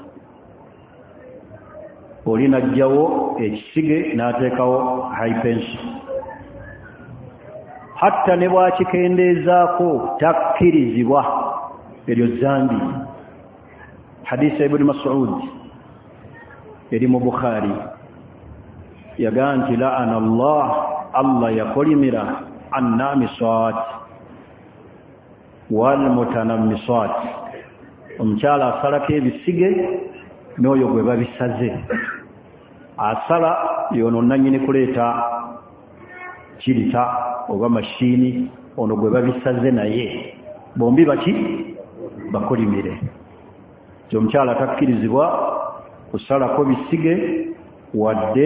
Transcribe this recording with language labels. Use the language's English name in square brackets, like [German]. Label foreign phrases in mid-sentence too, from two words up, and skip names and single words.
[Ganda] oli najjawo ekisige n'ateekawo haipensi hatta ne bwakikendeezaako takkirizibwa eryo zambi hadisi ya ibn Mas'ud eri mu Bukhari yagaa nti [Arabic] لعن الله [Ganda] yakolimira annamisat [Arabic] والمتنمصات [Ganda] omukyala asalako ebisige n'oyo gwe babisaze asala yono nanyini kuleeta kirita oba mashini ono gwe babisaze naye bombi baki bakolimire omukyala takkirizibwa kusalako bisige wadde